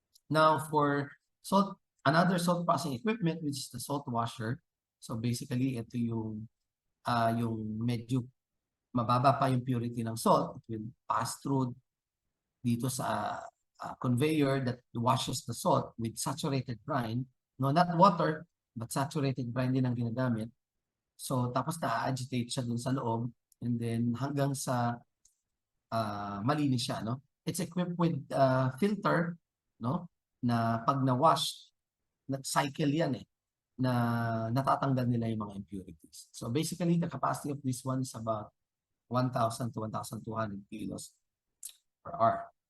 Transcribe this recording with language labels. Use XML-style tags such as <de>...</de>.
<en>Now, for salt, another salt processing equipment, which is the salt washer.</en> <tl>So, basically, ito yung medyo mababa pa yung purity ng salt.</tl> <en>It will pass through dito sa conveyor that washes the salt with saturated brine. No, not water, but saturated brine din ang ginagamit.</en> <tl>So, tapos na-agitate siya dun sa loob and then hanggang sa malinis siya, no?</tl> <en>It's equipped with filter, no? Na pag na-wash, cycle yan eh, na natatanggal nila yung mga impurities. So basically, the capacity of this one is about 1,000 to 1,200 kilos per hour.</en>